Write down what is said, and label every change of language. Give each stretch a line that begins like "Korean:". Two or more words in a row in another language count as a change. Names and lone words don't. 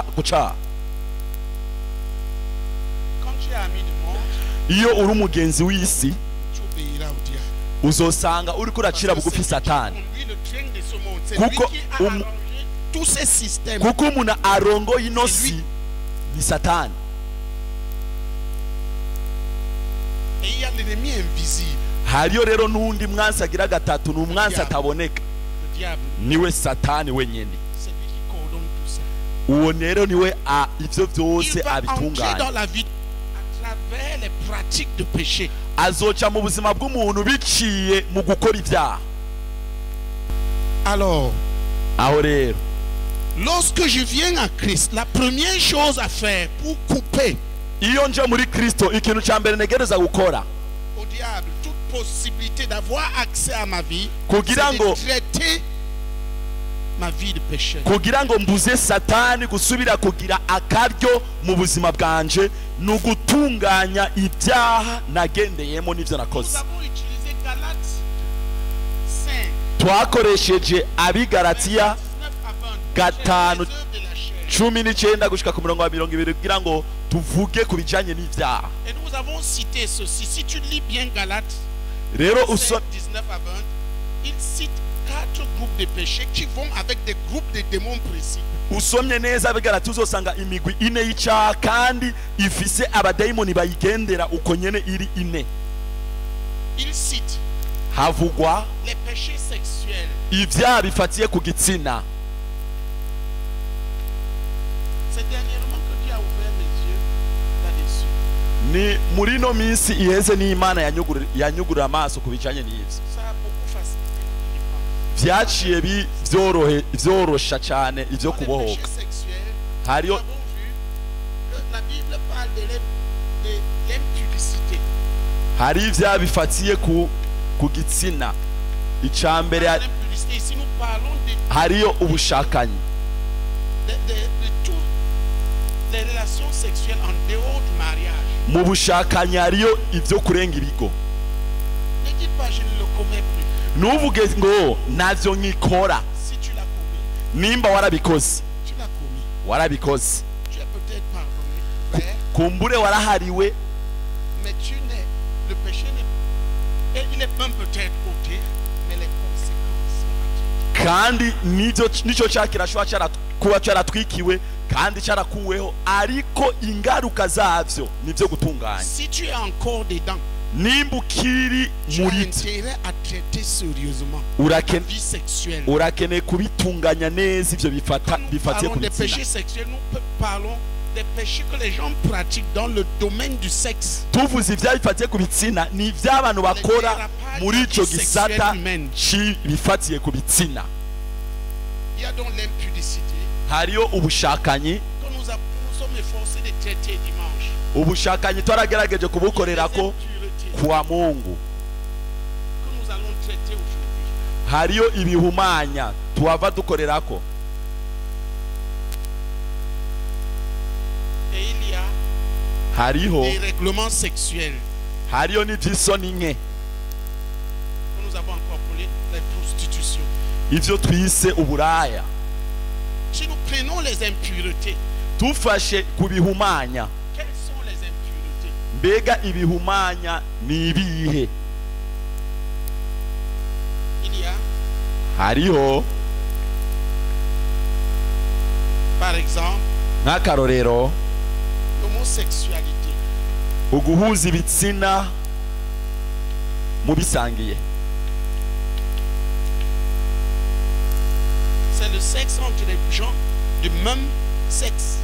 French: Quand tu es ami du monde,
Rundi: iyo uri umugenzi w'isi,
French: tu obéiras au diable.
Rundi: Uzosanga uri kuracira bugufi Satani. Kuko umuntu arongoye ino si ni Satani.
French: Et il y a l'ennemi invisible.
Rundi: Hariyo rero n'undi mwansi agira gatatu, n'umwansi ataboneka. Niwe Satani wenyene.
French: C'est lui qui coordonne tout ça.
Rundi: Uwo rero niwe ivyo vyose abitunganya.
French: Dans la vie à travers les pratiques de péché.
Rundi: Azoca mu buzima bw'umuntu biciye mu gukora ibyaha.
French: Alors,
Rundi: aho rero,
French: lorsque je viens à Christ, la première chose à faire pour couper
Rundi: iyo nje muri Kristo, ikintu cya mbere negereza gukora
French: au diable toute possibilité d'avoir accès à ma vie,
Rundi: kugira ngo
French: traiter ma vie de péché.
Rundi: Kugira ngo mbuze Satani gusubira kugira akaryo mu buzima bwanje, n'ugutunganya ibyaha nagendeyemo n'ivyo nakoze.
French: Nous avons utilisé Galates 5.
Rundi: Twakoresheje Abigalatiya 5:19 gushika ku murongo wa 20 kugira ngo tuvuge ku bijanye n'ivyaha.
French: Et nous avons cité ceci. Si tu lis bien Galates 5:19 à 20, il cite 4 groupes de péchés qui vont avec des groupes de démons précis.
Rundi: Usomye neza Abigalatiya uzosanga imigwi ine y'icyaha kandi ifise abadayimoni bayigendera uko nyene iri ine.
French: Il cite
Rundi: havugwa
French: les péchés sexuels.
Rundi: Ivyaha bifatiye ku gitsina.
French: C'est dernièrement que Dieu a ouvert mes yeux là-dessus.
Rundi: Ni muri no minsi iheze n'Imana yanyugurira amaso ku bijanye n'ivyo.
French: Ça a beaucoup facilité.
Rundi: Vyaciye vyorosha cyane ivyo kubohoka. Hariyo
French: la Bible parle de l'impudicité.
Rundi: Hari ivyaha bifatiye ku gitsina. Icambere
French: Ici nous parlons de
Rundi: hariyo ubushakanyi.
French: De toutes les relations sexuelles en dehors du mariage.
Rundi: Mu bushakanyi hariyo ivyo kurenga ibigo.
French: Ne dis pas je ne le commets plus.
Rundi: Nuvuge ngo navyo nkikora.
French: Si tu l'as commis.
Rundi: Nimba warabikoze.
French: Tu l'as commis.
Rundi: Warabikoze.
French: Tu es peut-être pardonné.
Rundi: Kumbure warahariwe.
French: Mais le même peut-être ôté, mais les conséquences sont
Rundi: kandi nico cyaha kirashobora kuba cyaratwikiwe kandi cyarakuweho, ariko ingaruka zavyo nivyo gutunganya.
French: Si tu es encore dedans,
Rundi: nimba ukiri muri urakeneye kubitunganya neza ivyo bifatiye ku bitsina.
French: Des péchés que les gens pratiquent dans le domaine du sexe.
Rundi: Tuvuze ivya bifatiye ku bitsina ni ivy'abantu bakora muri ico gisata bifatiye ku bitsina.
French: Il y a donc l'impudicité.
Rundi: Hariyo ubushakanyi.
French: Que nous sommes efforcés de traiter dimanche.
Rundi: Ubushakanyi twaragerageze kubukorerako kwa Mungu.
French: Que nous allons traiter aujourd'hui.
Rundi: Hariyo ibihumanya tuwava dukorerako.
French: Et il y a
Rundi: hariho
French: des règlements sexuels.
Rundi: Hariyo n'ivy'isoni nke.
French: Que nous avons encore appelé la prostitution.
Rundi: Ivyo twise uburaya.
French: Si nous prenons les impuretés,
Rundi: tufashe kubihumanya.
French: Quelles sont les impuretés?
Rundi: Mbega ibihumanya ni ibihe?
French: Il y a
Rundi: hariho
French: par exemple
Rundi: nk'akarorero
French: l'homosexualité,
Rundi: uguhuza ibitsina mu bisangiye.
French: C'est le sexe entre les gens du même sexe.